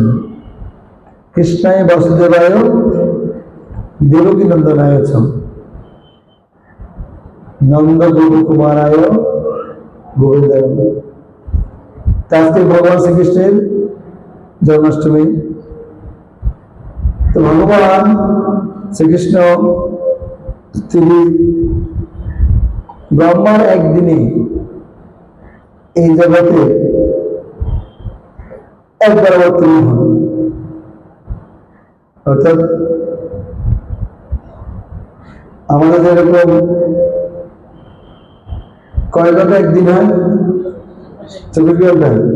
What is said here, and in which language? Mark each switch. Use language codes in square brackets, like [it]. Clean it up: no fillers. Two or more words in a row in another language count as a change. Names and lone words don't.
[sa] कृष्णाय वासुदेवाय देवकी नंदनाय च नंद गोपकुमाराय गोविंदाय। [bn] ভগবান শ্রী কৃষ্ণের জন্মাষ্টমী। তো ভগবান শ্রী কৃষ্ণ তিনি ব্রহ্মার একদিনে এই জগতে একবার অবতীর্ণ হন। অর্থাৎ আমাদের যেরকম কয় ঘন্টা একদিন হয়, 24 ঘন্টা।